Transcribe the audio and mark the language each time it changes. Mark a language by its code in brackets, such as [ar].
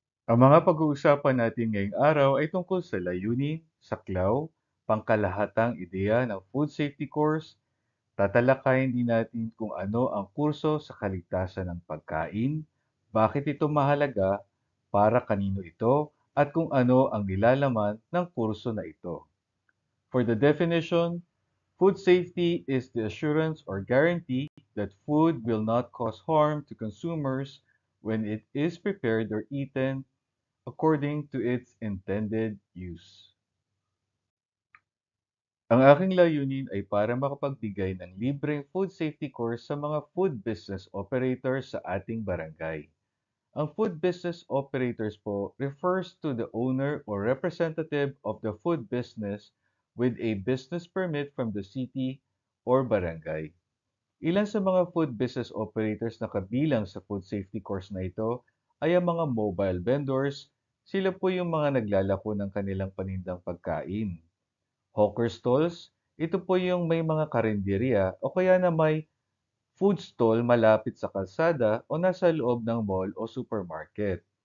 [tl] Ang mga pag-uusapan natin ngayong araw ay tungkol sa layunin, saklaw, pangkalahatang ideya ng food safety course. Tatalakayin din natin kung ano ang kurso sa kaligtasan ng pagkain, bakit ito mahalaga, para kanino ito, at kung ano ang nilalaman ng kurso na ito. [en] For the definition, food safety is the assurance or guarantee that food will not cause harm to consumers when it is prepared or eaten according to its intended use. [tl] Ang aking layunin ay para makapagbigay ng libreng food safety course sa mga food business operators sa ating barangay. [en] Ang food business operators po refers to the owner or representative of the food business with a business permit from the city or barangay. [tl] Ilan sa mga food business operators na kabilang sa food safety course na ito ay ang mga mobile vendors. Sila po yung mga naglalako ng kanilang panindang pagkain. Hawker stalls, ito po yung may mga karinderya o kaya na may food stall malapit sa kalsada o nasa loob ng mall o supermarket.